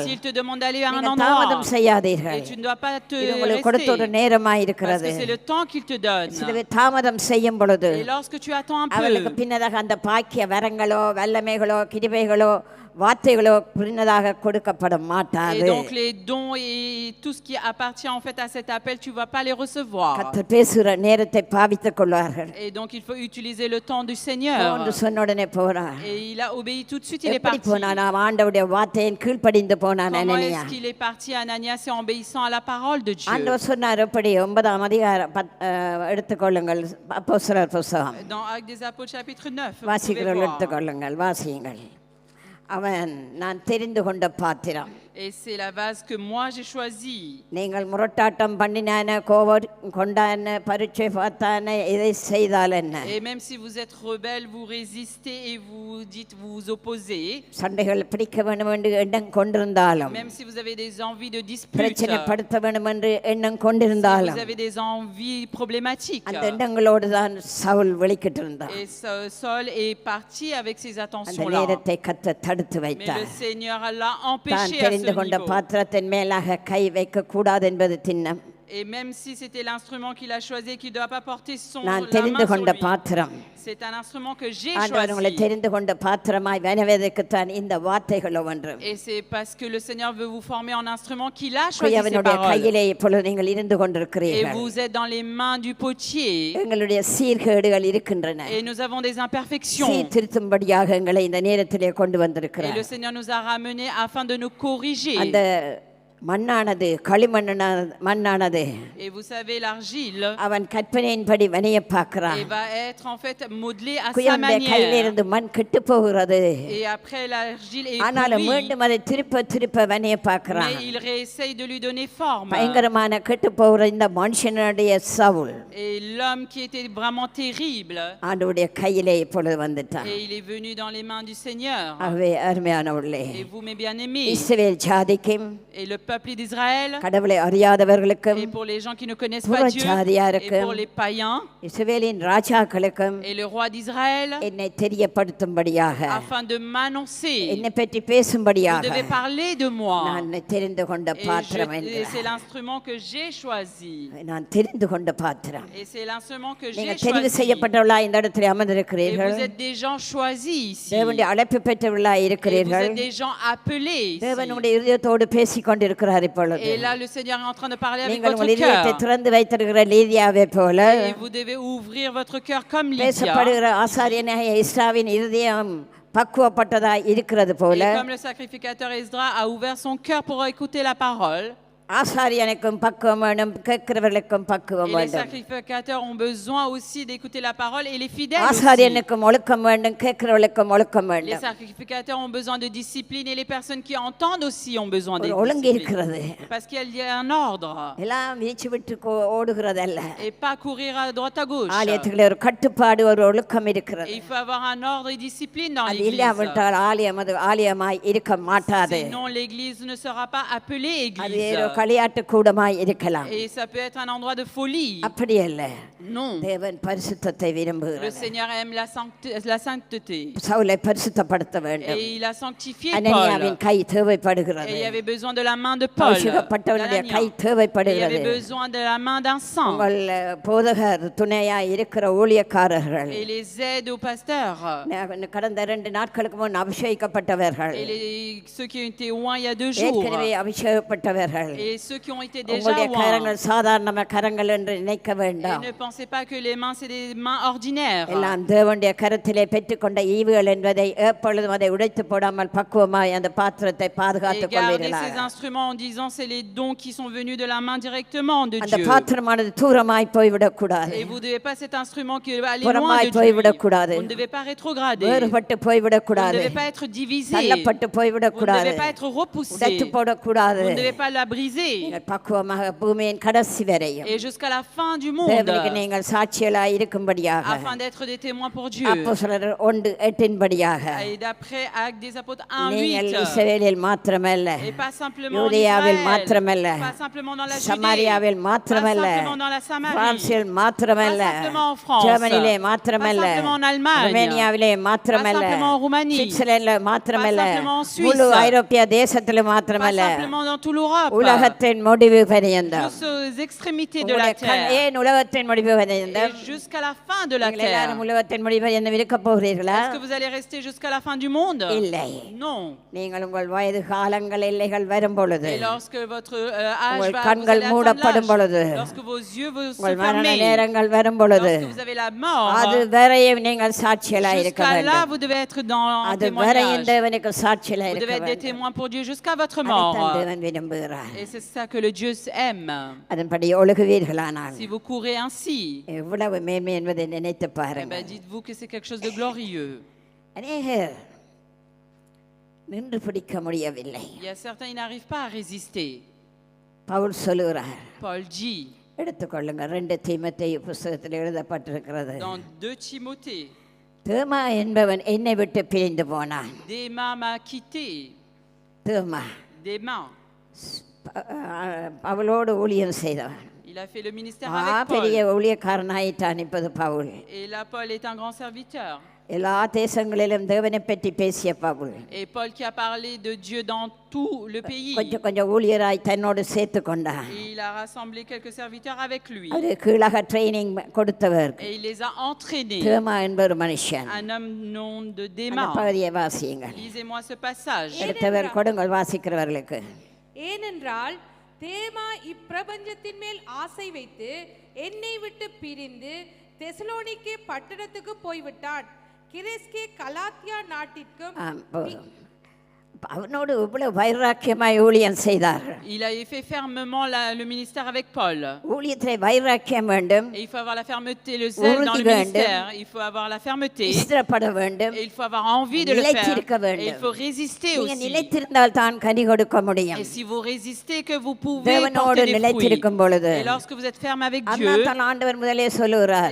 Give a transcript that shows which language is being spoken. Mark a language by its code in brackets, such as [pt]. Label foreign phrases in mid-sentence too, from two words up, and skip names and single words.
[fr] S'il te demande d'aller à un [ta] நீங்கள் [fr] endroit, [ta] தாமதம் செய்யாதீர்கள். [fr] et tu ne dois pas te [ta] இது உங்களுக்கு கொடுத்த ஒரு [fr] rester. [ta] நேரமாய் [fr] Parce [ta] இருக்கிறது. [fr] que c'est le temps qu'il te donne. [ta] சிலவே தாமதம் செய்யும் பொழுது [fr] Et lorsque tu attends un [ta] அவர்களுக்கு [fr] peu, [ta] பின்னதாக அந்த பாக்கிய வரங்களோ வல்லமைகளோ கிருபைகளோ வார்த்தைகளோ பின்னதாக கொடுக்கப்பட [fr] et [ta] மாட்டாது. [fr] donc les dons et tout ce qui appartient en fait à cet appel, tu ne vas pas les recevoir. [ta] கர்த்தர் பேசுகிற நேரத்தை பாவித்துக் கொள்வார்கள். [fr] Et donc il faut utiliser le temps du [ta] போ [fr] Seigneur. [ta] என்று சொன்ன உடனே போறான். [fr] Et il a obéi tout de suite, il est [ta] எப்படி [fr] parti. [ta] போனான்? அவன் ஆண்டவருடைய வார்த்தையின் கீழ்ப்படிந்து போனான். [fr] Comment அனனியா est-ce qu'il est parti, Ananias, en obéissant à la parole de Dieu? [ta] ஆண்டவர் சொன்னார், எப்படி 9ஆம் அதிகாரம் எடுத்துக்கொள்ளுங்கள், அப்போஸ்தலர் புத்தகம் [fr] Dans Actes des Apôtres chapitre 9, vous pouvez [ta] வாசிக்கிறவர்கள் [fr] voir. [ta] எடுத்துக்கொள்ளுங்கள், வாசியுங்கள். அவன் நான் தெரிந்து கொண்ட பாத்திரம். [fr] Et c'est la vase que moi j'ai choisie. [ta] நீங்கள் முரட்டாட்டம் பண்ணினான, கோபம் கொண்டான, பரீட்சை பார்த்தான, இதை செய்தால் என்ன? [fr] Et même si vous êtes rebelle, vous résistez et vous dites, vous vous opposez. [ta] சண்டைகள் பிடிக்க வேண்டும் என்று எண்ணம் கொண்டிருந்தாலும், [fr] Même si vous avez des envies de dispute, [ta] பிரச்சனைப்படுத்த வேண்டும் என்று எண்ணம் [fr] si [ta] கொண்டிருந்தாலும், [fr] vous avez des envies problématiques. [ta] அந்த எண்ணங்களோடு தான் சவுல் வெளிக்கிட்டு இருந்தான். [fr] Et Saul est parti avec ces [ta] அந்த [fr] attentions-là. [ta] நேரத்தை கர்த்தர் தடுத்து [fr] Mais [ta] வைத்தார். [fr] le Seigneur l'a [ta] தான் [fr] empêché à [ta] தெரிந்து [fr] ce [ta] கொண்ட [fr] niveau. [ta] பாத்திரத்தின் மேலாக கை வைக்க கூடாது என்பது திண்ணம். [fr] Et même si c'était l'instrument qu'il a choisi, qu'il ne doit pas porter [ta] நான் [fr] la [ta] தெரிந்து [fr] main sur [ta] கொண்ட [fr] lui. [ta] பாத்திரம். [fr] C'est un instrument que j'ai [ta] ஆண்டவர் உங்களை [fr] choisi. [ta] தெரிந்து கொண்ட பாத்திரமாய் வனவேதற்குத்தான் இந்த வார்த்தைகள் ஒவ்வொன்றும். [fr] Et c'est parce que le Seigneur veut vous former en instrument qu'il a choisi ces [ta] குயவனுடைய [fr] paroles. [ta] கையிலே இப்பொழுது நீங்கள் இருந்து [fr] Et [ta] கொண்டிருக்கிறீர்கள். [fr] vous êtes dans les mains du potier. [ta] எங்களுடைய சீர்கேடுகள் இருக்கின்றன. [fr] Et nous avons des imperfections. [ta] சீர்திருத்தும்படியாக எங்களை இந்த நேரத்திலே கொண்டு [fr] Et [ta] வந்திருக்கிறார். [fr] le Seigneur nous a ramenés afin de nous corriger. [ta] அந்த மண்ணானது மண்ணானது [fr] Et vous savez, l'argile [ta] அவன் கற்பனையின்படி வனைய பார்க்கிறான். [fr] va être en fait modelé à sa [ta] குயவனுடைய [fr] manière. [ta] கையிலிருந்து மண் கெட்டு போகிறது. [fr] Et après, l'argile est [ta] ஆனாலும் [fr] pourrie, [ta] மீண்டும் அதை திருப்ப வனைய பார்க்கிறான். [fr] mais il réessaye de lui donner forme. [ta] பயங்கரமான கெட்டு போகிற இந்த மனுஷனுடைய சவுல் [fr] Et l'homme qui était vraiment terrible, [ta] ஆண்டவருடைய கையிலே இப்பொழுது வந்துட்டான். [fr] et il est venu dans les mains du Seigneur. [ta] ஆகவே அருமையானவர்களே, [fr] Et vous, mes bien-aimés, [ta] இஸ்ரவேல் ஜாதிக்கும் [fr] et le peuple d'Israël, [ta] கடவுளை அறியாதவர்களுக்கும் [fr] et pour les gens qui ne connaissent pas Dieu, et [ta] புறஜாதியாருக்கும் [fr] pour les païens, [ta] இஸ்ரவேலின் ராஜாக்களுக்கும் [fr] et le roi d'Israël, [ta] என்னை தெரியப்படுத்தும்படியாக [fr] afin de m'annoncer. [ta] என்னை பற்றி [fr] Vous [ta] பேசும்படியாக [fr] devez parler de moi. [ta] நான் தெரிந்து கொண்ட [fr] Et [ta] பாத்திரம் [fr] et c'est [ta] என்கிறார். [fr] l'instrument que j'ai choisi. [ta] நான் தெரிந்து கொண்ட பாத்திரம். [fr] Et c'est l'instrument que j'ai [ta] நீங்கள் தெரிவு [fr] choisi. [ta] செய்யப்பட்டவர்களா இந்த இடத்துல [fr] Et [ta] அமர்ந்திருக்கிறீர்கள். [fr] vous êtes des gens choisis ici. [ta] தேவனுடைய அழைப்பு பெற்றவர்களா [fr] Et vous [ta] இருக்கிறீர்கள். [fr] êtes des gens appelés ici. [ta] தேவனுடைய இதயத்தோடு பேசிக் கொண்டிருக்கிறார் இப்பொழுது. [fr] Et là, le Seigneur est en train de parler avec [ta] நீங்கள் [fr] votre [ta] உங்கள் இதயத்தை [fr] cœur. [ta] திறந்து வைத்திருக்கிற லீதியாவை போல [fr] Et vous devez ouvrir votre cœur comme Lydia. [ta] பேசப்படுகிற ஆசாரியனாகிய இஸ்ராவின் இருதயம் பக்குவப்பட்டதா இருக்கிறது போல [fr] Et comme le sacrificateur Esdras a ouvert son cœur pour écouter la parole, [ta] ஆசாரியனுக்கும் பக்குவம் வேணும், கேட்கிறவர்களுக்கும் [fr] et [ta] பக்குவம் [fr] les [ta] வேண்டும். [fr] sacrificateurs ont besoin aussi d'écouter la parole, et les fidèles aussi. [ta] ஆசாரியனுக்கும் ஒழுக்கம் வேண்டும், கேட்கிறவர்களுக்கும் ஒழுக்கம் [fr] Les [ta] வேண்டும். [fr] sacrificateurs ont besoin de discipline, et les personnes qui entendent aussi ont besoin de [ta] ஒரு ஒழுங்கு [fr] discipline. [ta] இருக்கிறது. [fr] Parce qu'il y a un ordre. [ta] எல்லாம் வீச்சு விட்டு ஓடுகிறதல்ல. [fr] Et pas courir à droite à gauche. [ta] ஆலயத்துக்குள்ள ஒரு கட்டுப்பாடு, ஒரு ஒழுக்கம் [fr] Et [ta] இருக்கிறது. [fr] il faut avoir un ordre et discipline dans [ta] அது [fr] l'église. [ta] இல்லாவிட்டால் ஆலயம் அது ஆலயமாய் இருக்க மாட்டாது. [fr] Sinon, l'église ne sera pas appelée [ta] அது [fr] église. [ta] ஏதோ களியாட்டு கூடமாய் இருக்கலாம். [fr] Et ça peut être un endroit de folie. [ta] அப்படி அல்ல. [fr] Non. [ta] தேவன் பரிசுத்தத்தை [fr] Le [ta] விரும்புகிறார். [fr] Seigneur aime la sainteté. [ta] சவுலை பரிசுத்தப்படுத்த வேண்டும். [fr] Et il a sanctifié Paul. [ta] அனனியாவின் கை [fr] Et [ta] தேவைப்படுகிறது. [fr] il y avait besoin de la main de Paul. [ta] அபிஷேகப்பட்டவனுடைய [fr] d'Anania. [ta] கை [fr] Et il y [ta] தேவைப்படுகிறது. [fr] avait besoin de la main d'un saint. [ta] உங்கள் போதகர் துணையாய் இருக்கிற ஊழியக்காரர்கள் [fr] Et les aides aux pasteurs. [ta] கடந்த 2 நாட்களுக்கு முன் அபிஷேகிக்கப்பட்டவர்கள், [fr] Et ceux qui ont été loin il y a 2 jours. [ta] ஏற்கனவே அபிஷேகப்பட்டவர்கள், [fr] Et ceux qui ont été déjà [ta] உங்களுடைய [fr] loin. [ta] கரங்கள் சாதாரண கரங்கள் என்று நினைக்க [fr] Et [ta] வேண்டாம். [fr] ne pensez pas que les mains, c'est des mains ordinaires. [ta] எல்லாம் தேவனுடைய கரத்திலே பெற்றுக்கொண்ட ஈவுகள் என்பதை எப்பொழுதும் அதை உடைத்து போடாமல் பக்குவமாய் அந்த பாத்திரத்தை [fr] Et [ta] பாதுகாத்துக் [fr] gardez [ta] கொள்வீர்களாக. [fr] ces instruments en disant c'est les dons qui sont venus de la main directement de [ta] அந்த [fr] Dieu. [ta] பாத்திரமானது தூரமாய் போய்விடக்கூடாது. [fr] Et vous ne devez pas cet instrument qui va aller loin [ta] புறமாய் [fr] de Dieu. [ta] போய்விடக்கூடாது. [fr] Vous ne devez pas rétrograder. [ta] வேறுபட்டு [fr] Vous ne [ta] போய்விடக்கூடாது. [fr] devez pas être divisé. [ta] தள்ளப்பட்டு [fr] Vous ne [ta] போய்விடக்கூடாது. [fr] devez pas être repoussé. [ta] உடைத்து போடக்கூடாது. [fr] Vous ne devez pas la briser. [ta] நீங்கள் பக்குவமாக பூமியின் கடைசி வரையும் [fr] Et jusqu'à la fin du monde, [ta] தேவனுக்கு நீங்கள் சாட்சியலாய் இருக்கும்படியாக [fr] afin d'être des témoins pour Dieu. [ta] அப்போஸ்தலர் 1:8 படியாக [fr] Et d'après Actes des Apôtres [ta] நீங்கள் [fr] 1:8, [ta] இஸ்ரவேலில் மாத்திரமல்ல, [fr] et pas simplement en [ta] யூதேயாவில் [fr] Israël, [ta] மாத்திரமல்ல, [fr] pas simplement dans la Judée, [ta] சமாரியாவில் [fr] pas [ta] மாத்திரமல்ல, [fr] simplement dans la Samarie, [ta] பிரான்சில் மாத்திரமல்ல, [fr] pas simplement en France, [ta] ஜெர்மனியிலே மாத்திரமல்ல, [fr] pas simplement en Allemagne, [ta] ருமேனியாவிலே மாத்திரமல்ல, [fr] pas simplement en Roumanie, [ta] சுவிட்சர்லாந்தில் மாத்திரமல்ல, [fr] pas simplement en Suisse, [ta] முழு ஐரோப்பிய தேசத்தில் [fr] pas [ta] மாத்திரமல்ல, [fr] simplement dans toute l'Europe, [ta] உலகத்தின் முடிவு பரியந்தம். [fr] jusqu'aux extrémités de la [ta] உங்களுடைய [fr] terre, [ta] ஏன் உலகத்தின் முடிவு பரியந்தம்? [fr] et jusqu'à la fin de la [ta] நீங்கள் [fr] terre. [ta] எல்லாரும் உலகத்தின் முடிவு பரியந்தம் இருக்க போகிறீர்களா? [fr] Est-ce que vous allez rester jusqu'à la fin du monde? [ta] இல்லை. [fr] Non. [ta] நீங்கள் உங்கள் வயது காலங்கள் எல்லைகள் வரும் பொழுது, [fr] Et lorsque votre âge [ta] உங்கள் [fr] va, vous [ta] கண்கள் [fr] allez atteindre [ta] மூடப்படும் பொழுது, [fr] l'âge, lorsque vos yeux vont se [ta] உங்கள் மரண [fr] fermer, [ta] நேரங்கள் வரும் பொழுது, [fr] lorsque vous avez la mort, [ta] அது வரையும் நீங்கள் சாட்சியலாய் இருக்க [fr] jusqu'à là, [ta] வேண்டும். [fr] vous devez être dans un [ta] அது வரையும் [fr] témoignage. [ta] தேவனுக்கு சாட்சியலாய் [fr] Vous [ta] இருக்க [fr] devez être des [ta] வேண்டும். [fr] témoins pour Dieu jusqu'à votre [ta] அதைத்தான் [fr] mort. [ta] தேவன் விரும்புகிறார். [fr] Et c'est ça que le Dieu aime. [ta] அதன்படி ஒழுகுவீர்களானால் [fr] Si vous courez ainsi, [ta] எவ்வளவு மேன்மை என்பதை நினைத்து [fr] eh [ta] பாருங்கள். [fr] ben, dites-vous que c'est quelque chose de glorieux. [ta] அநேகர் நின்று பிடிக்க முடியவில்லை. [fr] Il y a certains, ils n'arrivent pas à résister. [ta] பவுல் சொல்லுகிறார், [fr] Paul dit [ta] எடுத்துக்கொள்ளுங்க, 2 தீமோத்தேயு புத்தகத்தில் எழுதப்பட்டிருக்கிறது. [fr] dans 2 Timothée, [ta] தேமா என்பவன் என்னை விட்டு பிரிந்து போனான். [fr] Déma m'a quitté. தேமா Déma, [ta] அவளோடு ஊழியம் செய்தவன். [fr] il a fait le ministère [ta] பெரிய [fr] avec Paul. [ta] ஊழியக்காரனாயிட்டான் இப்போது பவுல். [fr] Et là, Paul est un grand serviteur. [ta] எல்லா தேசங்களிலும் தேவனை பற்றி பேசிய பவுல் [fr] Et Paul qui a parlé de Dieu dans tout le pays. [ta] கொஞ்சம் கொஞ்சம் ஊழியராய் தன்னோடு சேர்த்து கொண்டார். [fr] Et il a rassemblé quelques serviteurs avec lui. [ta] ஒரு கீழக ட்ரைனிங் கொடுத்தவர் [fr] Et il les a entraînés. [ta] தேமா என்ப ஒரு மனுஷன். [fr] Un homme nom de [ta] அந்த [fr] Déma. [ta] பகுதியை வாசியுங்கள். [fr] Lisez-moi ce passage. [ta] எடுத்தவர் கொடுங்கள் வாசிக்கிறவர்களுக்கு. ஏனென்றால் தேமா இப்பிரபஞ்சத்தின் மேல் ஆசை வைத்து என்னை விட்டு பிரிந்து தெசலோனிக்கே பட்டணத்துக்கு போய்விட்டான். கிரேஸ்கே கலாத்தியா நாட்டிற்கும் போதும். அவனோடு இவ்வளவு வைராக்கியமாய் ஊழியம் செய்தார். [fr] Il a fait fermement le ministère avec Paul. [ta] ஊழியத்திலே வைராக்கியம் வேண்டும். [fr] Et il faut avoir la fermeté, le zèle dans le ministère. Il faut avoir la fermeté. [ta] இஷ்டப்பட வேண்டும். [fr] Et il faut avoir envie de le faire. Et il faut résister [ta] நீங்க [fr] aussi. [ta] நிலைத்திருந்தால் தான் கனி கொடுக்க முடியும். [fr] Et si vous résistez, que vous pouvez [ta] தேவனோடு [fr] porter des fruits. [ta] நிலைத்திருக்கும் பொழுது. [fr] Et lorsque vous êtes ferme avec Dieu. [ta] அதான் ஆண்டவர் முதலே சொல்லுகிறார்.